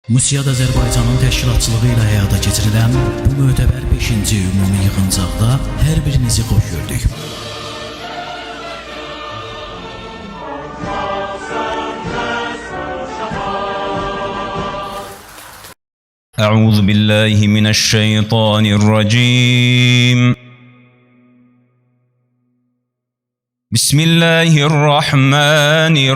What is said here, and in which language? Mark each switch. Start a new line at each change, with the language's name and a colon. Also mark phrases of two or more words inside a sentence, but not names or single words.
Azerbaijani: Musiad Azərbaycanın təşkilatçılığı ilə həyata keçirilən bu mötəbər 5-ci ümumi yığıncaqda hər birinizi xoş gördük.
Arabic: أعوذ بالله من الشيطان الرجيم بسم الله الرحمن